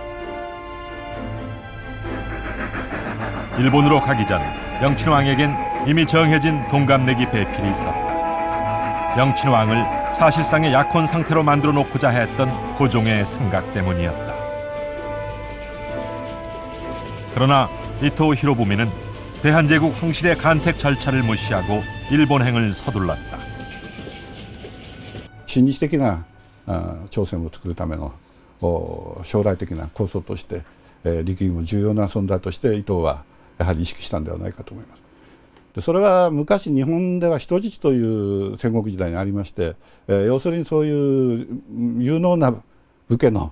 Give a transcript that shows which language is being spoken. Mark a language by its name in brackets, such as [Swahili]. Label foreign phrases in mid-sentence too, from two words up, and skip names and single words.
[Korean] 일본으로 가기 전 영친왕에겐 이미 정해진 동갑내기 배필이 있었다. 영친왕을 사실상의 약혼 상태로 만들어 놓고자 했던 고종의 생각 때문이었다. 그러나 이토 히로부미는 대한제국 황실의 간택 절차를 무시하고 일본행을 서둘렀다. [Japanese] 親日的な朝鮮を作るための将来的な構想として、力義も重要な存在として伊藤はやはり意識したんではないかと思います。でそれは昔日本では人質という戦国時代にありまして、要するにそういう有能な武家の